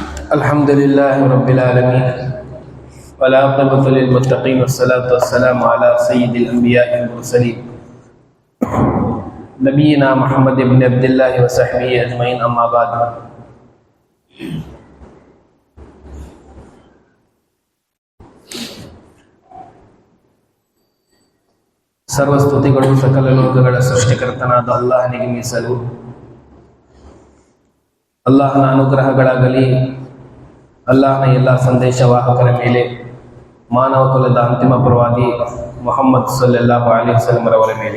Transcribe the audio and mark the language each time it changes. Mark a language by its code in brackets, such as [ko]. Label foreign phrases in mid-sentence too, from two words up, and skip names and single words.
[ar] الحمد لله رب العالمين والعاقبة للمتقين والصلاة والسلام على سيد الأنبياء والمرسلين نبينا محمد بن عبد الله وصحبه أجمعين أما بعد. [kn] ಸರ್ವಸ್ತುತಿಗಳು ಸಕಲ ಲೋಕಗಳ ಸೃಷ್ಟಿಕರ್ತನಾದ ಅಲ್ಲಾಹನಿಗೆ ಮೀಸಲು. ಅಲ್ಲಾಹನ ಅನುಗ್ರಹಗಳಾಗಲಿ, ಅಲ್ಲಾಹನ ಎಲ್ಲ ಸಂದೇಶವಾಹಕರ ಮೇಲೆ, ಮಾನವ ಕುಲದ ಅಂತಿಮ ಪ್ರವಾದಿ ಮುಹಮ್ಮದ್ [ar] صلى الله عليه وسلم [kn] ರವರ ಮೇಲೆ.